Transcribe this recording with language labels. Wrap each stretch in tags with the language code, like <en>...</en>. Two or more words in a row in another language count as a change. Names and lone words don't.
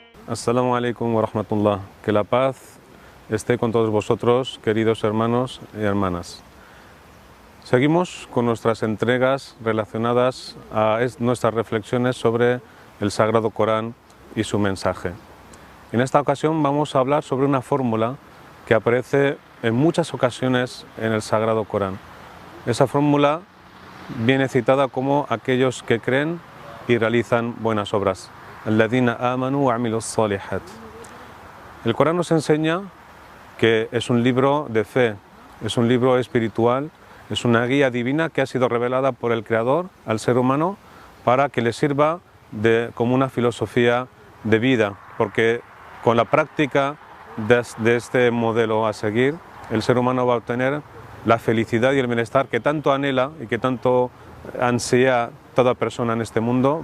<ar>السلام عليكم ورحمة الله.</ar> <es>Que la paz esté con todos vosotros, queridos hermanos y hermanas. Seguimos con nuestras entregas relacionadas a nuestras reflexiones sobre el Sagrado Corán y su mensaje. En esta ocasión vamos a hablar sobre una fórmula que aparece en muchas ocasiones en el Sagrado Corán. Esa fórmula viene citada como aquellos que creen y realizan buenas obras.</es> <ar>الذين آمنوا وعملوا الصالحات.</ar> <es>El Corán nos enseña que es un libro de fe, es un libro espiritual, es una guía divina que ha sido revelada por el Creador al ser humano para que le sirva como una filosofía de vida, porque con la práctica de este modelo a seguir, el ser humano va a obtener la felicidad y el bienestar que tanto anhela y que tanto ansía toda persona en este mundo.</es>